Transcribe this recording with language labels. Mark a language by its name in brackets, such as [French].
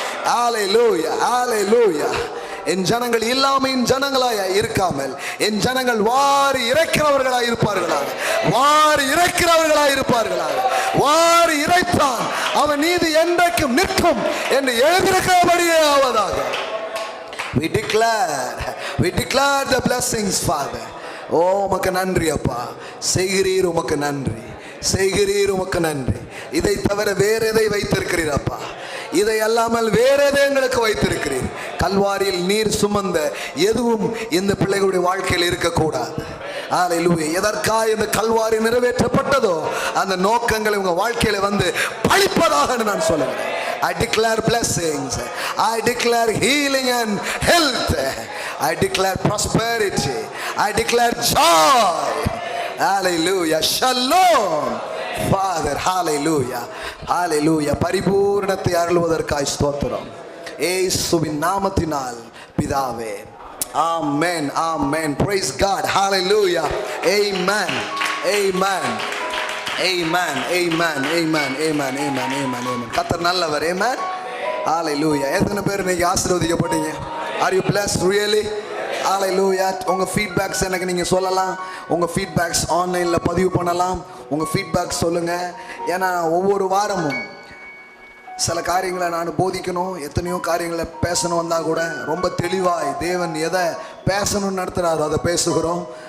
[Tamil] ஹalleluya, hallelujah. என் ஜனங்கள் இல்லாமையின் ஜனங்களாய் இருக்காமல் என் ஜனங்கள் வாரி இறைக்கிறவர்களாய் இருப்பார்களாக, வாரி இறைக்கிறவர்களாய் இருப்பார்களாக. வாரி இறைத்தான் அவன் நீதி என்றைக்கும் நிற்கும் என்று எழுதியிருக்கிறபடியே ஆவதாக. [English] We declare the blessings, Father. [Tamil] ஓ, உமக்கு நன்றி அப்பா. செய்கிறீர், உமக்கு நன்றி, செய்கிறீர், உமக்கு நன்றி. இதை தவிர வேற எதை வைத்திருக்கிறீர் அப்பா? இதை அல்லாமல் வேற எதை எங்களுக்கு வைத்திருக்கிறீர்? கல்வாரியில் நீர் சுமந்த எதுவும் இந்த பிள்ளைகளுடைய வாழ்க்கையில் இருக்கக்கூடாது. ஹalleluya. எதற்காக இந்த கல்வாரி நிறைவேற்றப்பட்டதோ அந்த நோக்கங்களை உங்க வாழ்க்கையில வந்து பழிப்பதாக நான் சொல்லுகிறேன். [English] I declare blessings, I declare healing and health, I declare prosperity, I declare joy. Hallelujah, shalom Father, hallelujah, hallelujah. [Tamil] பரிபூரணத்தை அருள்வதற்காய் ஸ்தோத்திரம் இயேசுவின் நாமத்தினால் பிதாவே. Amen, amen. Praise God, hallelujah, amen, amen, amen, amen, amen, amen, amen, amen, amen. கர்த்தர் நல்லவர். Amen, hallelujah. எத்தனை பேர் இன்னைக்கு ஆசீர்வதிக்கப்பட்டீங்க? [English] Are you blessed really? Hallelujah. [Tamil] உங்க ஃபீட்பேக்ஸ் எனக்கு நீங்க சொல்லலாம். உங்க ஃபீட்பேக்ஸ் ஆன்லைன்ல பதிவு பண்ணலாம். உங்க ஃபீட்பேக் சொல்லுங்க. ஏன்னா ஒவ்வொரு வாரமும் சில காரியங்களை நான் போதிக்கணும், எத்தனையோ காரியங்களை பேசணும் வந்தால் கூட ரொம்ப தெளிவாய் தேவன் எதை பேசணும்னு நடத்துகிறாரோ அதை பேசுகிறோம்.